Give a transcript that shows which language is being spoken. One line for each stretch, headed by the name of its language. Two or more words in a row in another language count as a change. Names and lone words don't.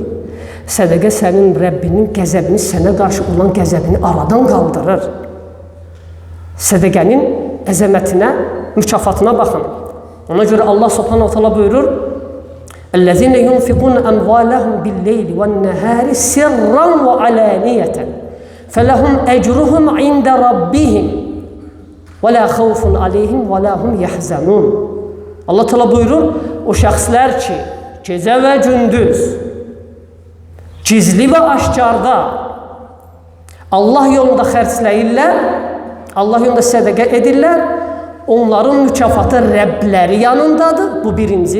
Azerbaijani: Sədəqə sənin Rəbbinin qəzəbini, sənə qarşı olan qəzəbini aradan qaldırır. Sədəqənin əzəmətinə, mükafatına baxın. Ona görə Allah subhanahu ta'ala buyurur:
Arabic: "الَّذِينَ يُنفِقُونَ أَمْوَالَهُم بِاللَّيْلِ وَالنَّهَارِ سِرًّا وَعَلَانِيَةً فَلَهُمْ أَجْرُهُمْ عِندَ رَبِّهِمْ وَلَا خَوْفٌ عَلَيْهِمْ وَلَا هُمْ يَحْزَنُونَ."
Azerbaijani: Allah Teala buyurur, o şəxslər ki, gecə və gündüz, gizli və aşkarda Allah yolunda xərcləyirlər, Allah yolunda sədəqə edirlər, onların mükafatı Rəbləri yanındadır, bu birinci.